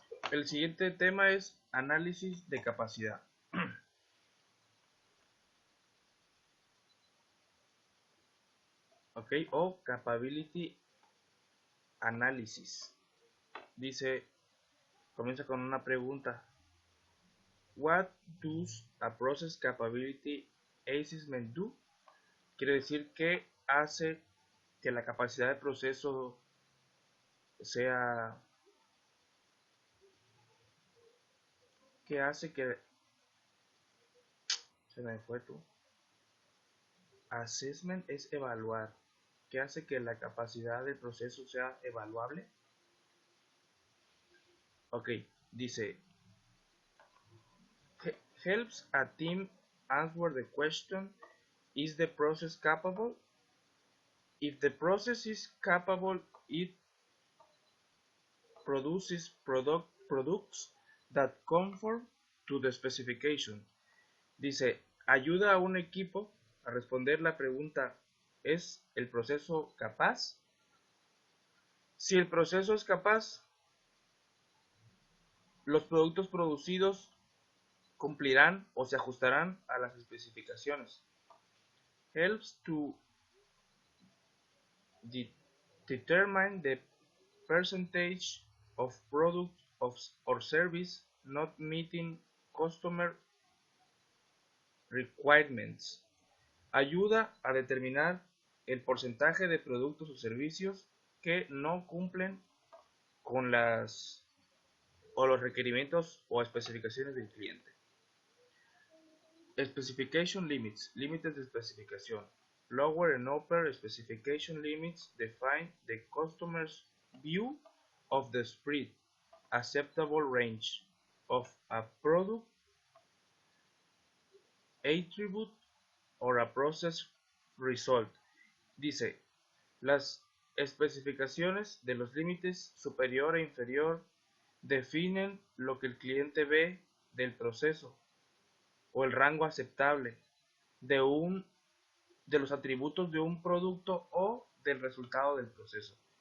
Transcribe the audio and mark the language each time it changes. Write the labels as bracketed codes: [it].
[es] El siguiente tema es análisis de capacidad. [en] Ok, o capability analysis. [es] Dice, comienza con una pregunta. [en] What does a process capability assessment do? [es] Quiere decir que hace que la capacidad de proceso sea, que hace que, se me fue tú. Assessment es evaluar. ¿Qué hace que la capacidad del proceso sea evaluable? [en] Ok, dice, helps a team answer the question, is the process capable? If the process is capable, it produces products that conform to the specification. [es] Dice, ayuda a un equipo a responder la pregunta, ¿es el proceso capaz? Si el proceso es capaz, los productos producidos cumplirán o se ajustarán a las especificaciones. [en] Helps to determine the percentage of product or service not meeting customer requirements. [es] Ayuda a determinar el porcentaje de productos o servicios que no cumplen con los requerimientos o especificaciones del cliente. [en] Specification limits, [es] límites de especificación. [en] Lower and upper specification limits define the customer's view of the spread acceptable range of a product, attribute, or a process result. [es] Dice, las especificaciones de los límites superior e inferior definen lo que el cliente ve del proceso o el rango aceptable de los atributos de un producto o del resultado del proceso.